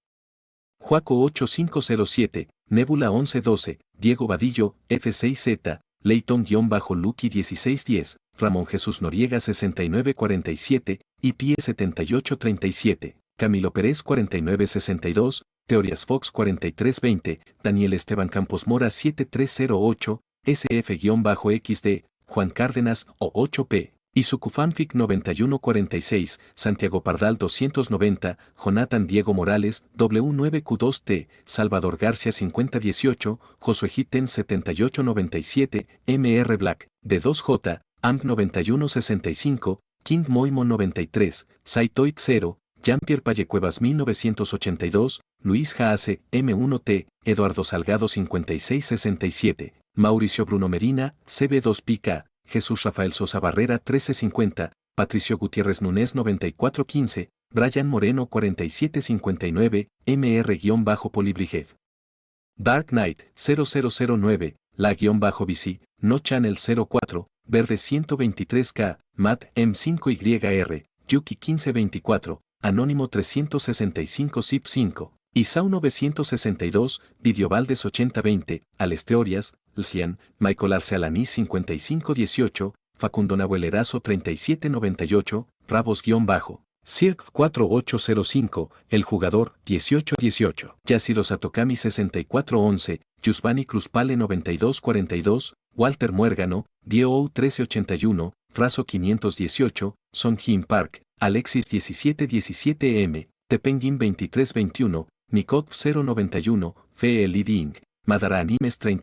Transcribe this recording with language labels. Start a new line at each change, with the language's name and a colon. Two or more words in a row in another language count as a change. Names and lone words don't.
Spanish: Juaco 8507, Nebula 1112, Diego Vadillo, F6Z, Leighton-Lucky 1610, Ramón Jesús Noriega 6947, IP 7837, Camilo Pérez 4962, Teorías Fox 4320, Daniel Esteban Campos Mora 7308, SF-XD, Juan Cárdenas o 8P. Isukufanfic 9146, Santiago Pardal 290, Jonathan Diego Morales, W9Q2T, Salvador García 5018, Josué Hitten 7897, MR Black, D2J, AMP 9165, King Moimo 93, Saitoid 0, Jean-Pierre Pallecuevas 1982, Luis Haase, M1T, Eduardo Salgado 5667, Mauricio Bruno Medina, CB2PK, Jesús Rafael Sosa Barrera 1350, Patricio Gutiérrez Núñez 9415, Brian Moreno 4759, MR-Polibrijev. Dark Knight 0009, La-BC, No Channel 04, Verde 123K, Matt M5YR, Yuki 1524, Anónimo 365 Zip 5, Isao 962, Didio Valdes 8020, Alesteorias, Lcian, Michael Arce Alaní 5518, Facundo Nahuelerazo 3798, Rabos-Circ 4805, El Jugador 1818, Yashiro Satokami 6411, Yusbani Cruzpale 9242, Walter Muérgano, Dio 1381, Razo 518, Songjin Park, Alexis 1717M, Tepenguin 2321, Nikot 091, Fe Leading, Madara Animes